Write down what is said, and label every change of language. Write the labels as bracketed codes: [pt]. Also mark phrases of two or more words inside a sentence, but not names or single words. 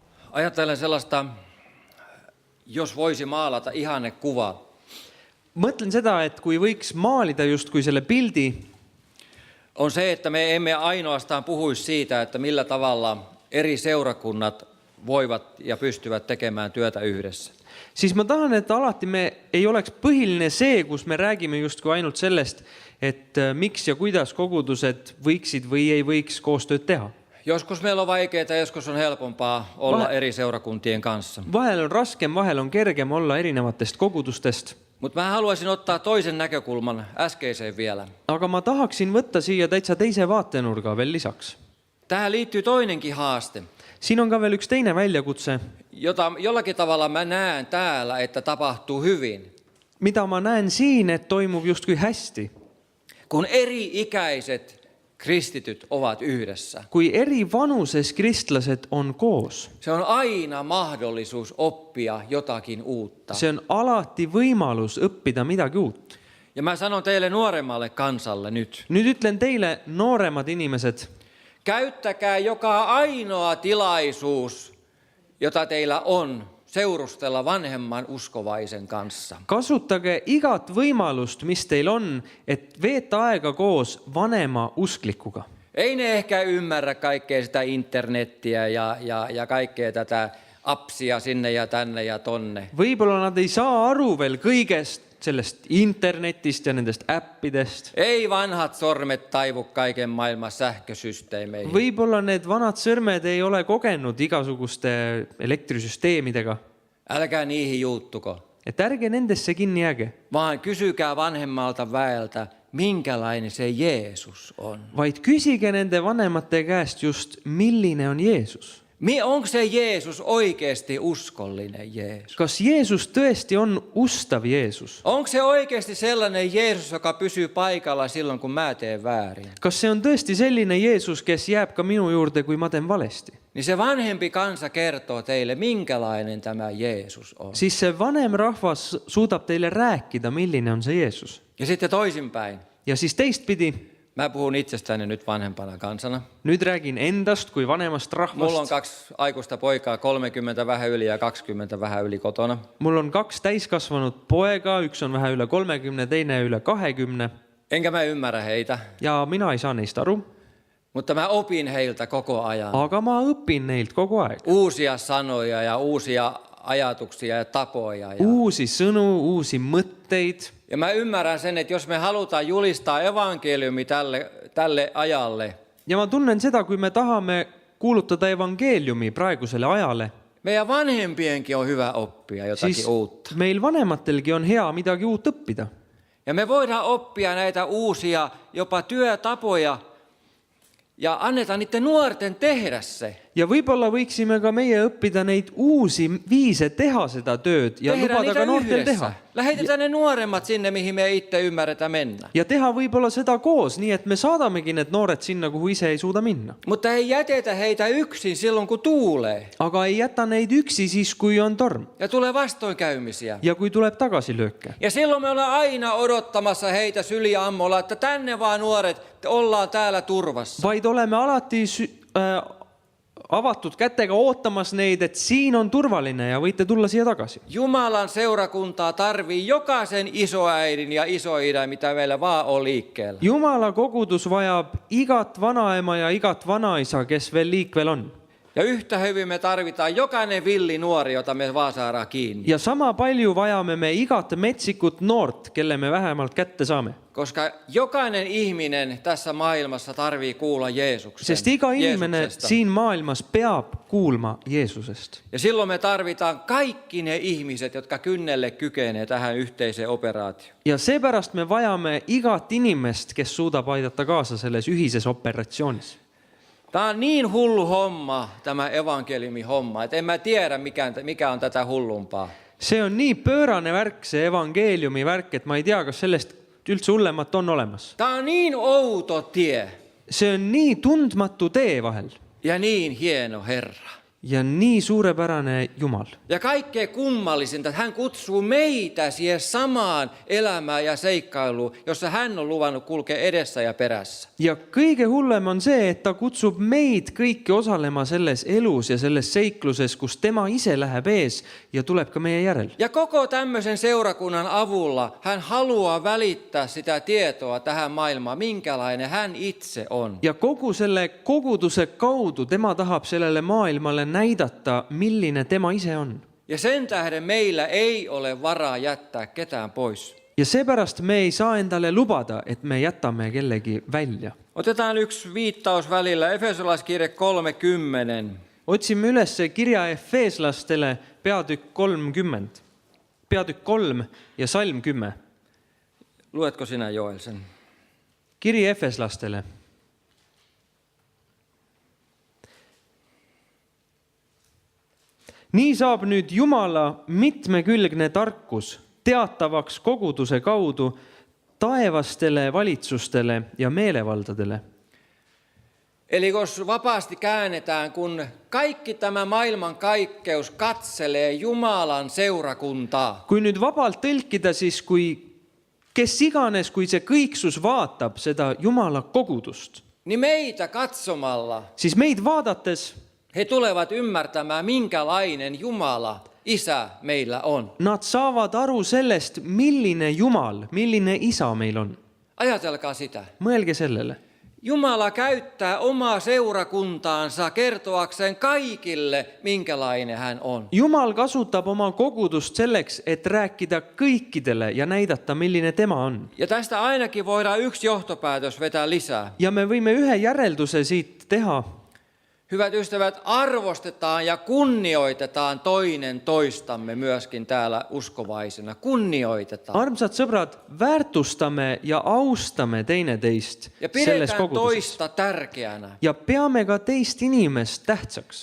[fi] Ajattelen sellaista, jos voisi maalata ihannekuvaa. [et] Mõtlen seda, et kui võiks maalida justkui selle pildi, [fi] On se, että me emme ainoastaan puhuisi siitä, että millä tavalla eri seurakunnat voivat ja pystyvät tekemään työtä yhdessä. [et] siis ma tahan, et alati me ei oleks põhiline see, kus me räägime justkui ainult sellest, et miks ja kuidas kogudused võiksid või ei võiks koostööd teha. [fi] Joskus meillä on vaikeaa, joskus on helpompaa olla eri seurakuntien kanssa. [et] Vahel on raskem, vahel on kergem olla erinevatest kogudustest. [fi] Mutta mä haluaisin ottaa toisen näkökulman äskeiseen vielä. [et] Aga ma tahaksin võtta siia täitsa teise vaatenurga veel lisaks. [fi] Tähän liittyy toinenkin haaste, [et] Siin on ka veel üks teine väljakutse, [fi] jota jollakin tavalla mä näen täällä, että tapahtuu hyvin. [et] mida ma näen siin, et toimub justkui hästi. [fi] Kun eri-ikäiset kristityt ovat yhdessä. [et] Kui eri vanuses kristlased on koos, [fi] Se on aina mahdollisuus oppia jotakin uutta. [et] see on alati võimalus õppida midagi uut. [fi] Ja mä sanon teille nuoremmalle kansalle nyt. [et] Nüüd ütlen teile, nooremad inimesed, [fi] Käyttäkää joka ainoa tilaisuus, jota teillä on, seurustella vanhemman uskovaisen kanssa. [et] kasutage igat võimalust, mis teil on, et veeta aega koos vanema usklikuga. [fi] Ei ne ehkä ymmärrä kaikkea sitä internettiä ja kaikkea tätä appsia sinne ja tänne ja tonne. [et] Võib-olla nad ei saa aru veel kõigest sellest internetist ja nendest äppidest. [fi] Ei vanhat sormet taivu kaiken maailman sähkösysteemeihin. [et] Võib-olla need vanad sõrmed ei ole kogenud igasuguste elektrisüsteemidega. [fi] Älkää niihin juuttuko, [et] Et ärge nendesse kinni jääge, [fi] vaan kysykää vanhemmalta väeltä, minkälainen se Jeesus on. [et] vaid küsige nende vanemate käest just, milline on Jeesus. [fi] Onko se Jeesus oikeasti uskollinen Jeesus? [et] Kas Jeesus tõesti on ustav Jeesus? [fi] Onko se oikeasti sellainen Jeesus, joka pysyy paikalla silloin, kun mä teen väärin? [et] Kas see on tõesti selline Jeesus, kes jääb ka minu juurde, kui ma teen valesti? [fi] Niin se vanhempi kansa kertoo teille, minkälainen tämä Jeesus on. [et] Siis see vanem rahvas suudab teile rääkida, milline on see Jeesus. [fi] Ja sitten toisinpäin. [et] Ja siis teistpidi, [fi] Mä puhun itsestäni nyt vanhempana kansana. [et] nüüd räägin endast kui vanemast [fi] Mulla on [et] rahvast. [fi] 2 aikuista poikaa, 30 vähän yli ja 20 vähän yli kotona. [et] Mul on 2 täiskasvanut poega, üks on vähe üle 30, teine üle 20 [fi] Enkä mä ymmärrä heitä, [et] ja mina ei saa neist aru, [fi] mutta mä opin heiltä koko ajan. [et] aga ma õpin neilt kogu aeg. [fi] Uusia sanoja ja uusia ajatuksia ja tapoja. [et] Uusi sõnu, uusi mõtteid. [fi] Ja mä ymmärrän sen, että jos me halutaan julistaa evankeliumi tälle ajalle, [et] Ja ma tunnen seda, kui me tahame kuulutada evangeeliumi praeguselle ajale, [fi] meidän vanhempienkin on hyvä oppia jotakin [et] siis [fi] uutta. [et] meil vanematelgi on hea midagi uut õppida. [fi] Ja me voidaan oppia näitä uusia jopa työtapoja ja annetaan niiden nuorten tehdä se. [et] Ja võib-olla võiksime ka meie õppida neid uusi viise teha seda tööd ja [fi] Tehdään [et] lubada [fi] niitä [et] ka noortel [fi] yhdessä. [et] teha. [fi] Lähetetään ne nuoremmat sinne, mihin me itse ymmärretään mennä. [et] Ja teha võib-olla seda koos, nii et me saadamegi need noored sinna, kuhu ise ei suuda minna. [fi] Mutta ei jätetä heitä yksin silloin, kun tuulee [et] Aga ei jäta neid üksi siis, kui on torm [fi] ja tulee vastoinkäymisiä. [et] ja kui tuleb tagasilööke. [fi] Ja silloin me ollaan aina odottamassa heitä syliammolla, että tänne vaan nuoret, ollaan täällä turvassa. [et] Vaid oleme alati avatud kätega ootamas neid, et siin on turvaline ja võite tulla siia tagasi. [fi] Jumalan seurakuntaa tarvii jokaisen isoäidin ja isoidän, mitä meillä vaan on liikkeellä. [et] Jumala kogudus vajab igat vanaema ja igat vanaisa, kes veel liikvel on. [fi] Ja yhtä hyvin me tarvitaan jokainen villi nuori, jota me vaan saadaan kiinni. [et] Ja sama palju vajame me igat metsikut noort, kelle me vähemalt kätte saame. [fi] Koska jokainen ihminen tässä maailmassa tarvii kuulla Jeesuksen. [et] Sest iga inimene [fi] Jeesuksesta. [et] siin maailmas peab kuulma Jeesusest. [fi] Ja silloin me tarvitaan kaikki ne ihmiset, jotka kynnelle kykenee tähän yhteiseen operaatioon. [et] Ja seepärast me vajame igat inimest, kes suudab aidata kaasa selles ühises operatsioonis. [fi] Tämä on niin hullu homma, tämä evankeliumi homma, että en mä tiedä mikä on tätä hullumpaa. [et] See on nii pöörane värk, see evangeeliumi värk, et ma ei tea, kas sellest üldse hullemat on olemas. [fi] Tämä on niin outo tie [et] See on nii tundmatu tee vahel [fi] ja niin hieno Herra. [et] ja nii suurepärane Jumal. [fi] Ja kaikkein kummallisinta, että hän kutsuu meitä siihen samaan elämään ja seikkailuun, jossa hän on luvannut kulkea edessä ja perässä. [et] Ja kõige hullem on see, et ta kutsub meid kõiki osalema selles elus ja selles seikluses, kus tema ise läheb ees ja tuleb ka meie järel. [fi] Ja koko tämmöisen seurakunnan avulla hän haluaa välittää sitä tietoa tähän maailmaan, minkälainen hän itse on. [et] Ja kogu selle koguduse kaudu tema tahab sellele maailmalle näidata, milline tema ise on. [fi] Ja sen tähden meillä ei ole varaa jättää ketään pois. [et] Ja seepärast me ei saa endale lubada, et me jätame kellegi välja. [fi] Otetaan yksi viittaus välillä, Efesolaiskirje 30. [et] Otsimme üles kirja Efeeslastele peatükk 30, peatükk 3 ja salm 10. [fi] Luetko sinä, Joel, sen? [et] Kiri Efeslastele. Nii saab nüüd Jumala mitmekülgne tarkus teatavaks koguduse kaudu taevastele valitsustele ja meelevaldadele. [fi] Eli jos vapaasti käännetään, kun kaikki tämä maailman kaikkeus katselee Jumalan seurakuntaa. [et] Kui nüüd vabalt tõlkida, siis kui kes iganes, kui see kõiksus vaatab seda Jumala kogudust, [fi] Niin meitä katsomalla [et] siis meid vaadates [fi] he tulevat ymmärtämään, minkälainen Jumala, Isä meillä on. [et] nad saavad aru sellest, milline Jumal, milline Isa meil on. [fi] Ajatelkaa sitä. [et] Mõelge sellele. [fi] Jumala käyttää omaa seurakuntaansa kertoakseen kaikille, minkälainen hän on. [et] Jumal kasutab oma kogudust selleks, et rääkida kõikidele ja näidata, milline tema on. [fi] Ja tästä ainakin voidaan yksi johtopäätös vetää lisää. [et] Ja me võime ühe järelduse siit teha. [fi] Hyvät ystävät, arvostetaan ja kunnioitetaan toinen toistamme myöskin täällä uskovaisena. Kunnioitetaan. [et] Armsad sõbrad, väärtustame ja austame teineteist Ja selles [fi] pidetään [et] koguduses. [fi] toista tärkeänä. [et] Ja peame ka teist inimest tähtsaks.